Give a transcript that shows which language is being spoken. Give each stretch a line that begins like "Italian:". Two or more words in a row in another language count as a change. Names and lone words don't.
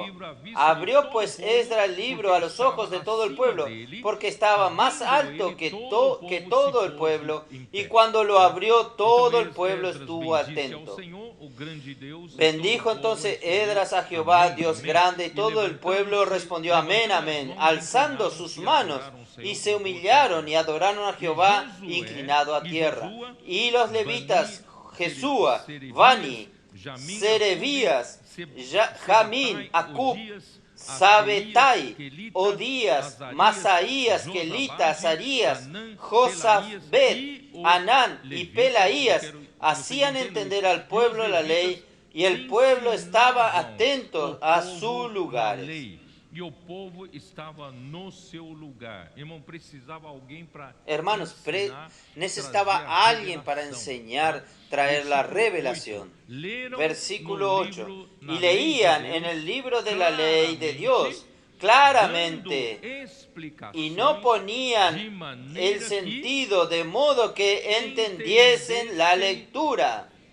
Spanish: Abrió pues Esdras el libro a los ojos de todo el pueblo, porque estaba más alto que todo el pueblo, y cuando lo abrió todo el pueblo estuvo atento. Bendijo entonces Esdras a Jehová, Dios grande, y todo el pueblo respondió amén, amén, alzando sus manos, y se humillaron y adoraron a Jehová inclinado a tierra. Y los levitas, Jesúa, Bani, Serebías, Jamín, Acub, Sabetai, Odías, Masaías, Kelita, Azarías, Josabet, Anán y Pelaías hacían entender al pueblo la ley, y el pueblo estaba atento a sus lugares.
Portuguese: E o povo estava no seu lugar. Irmão, precisava alguém para
Spanish: Hermanos, necesitaba alguien para enseñar, traer la revelación. Versículo 8. Y leían en el libro de la ley de Dios claramente, y no ponían el sentido de modo que entendiesen la lectura.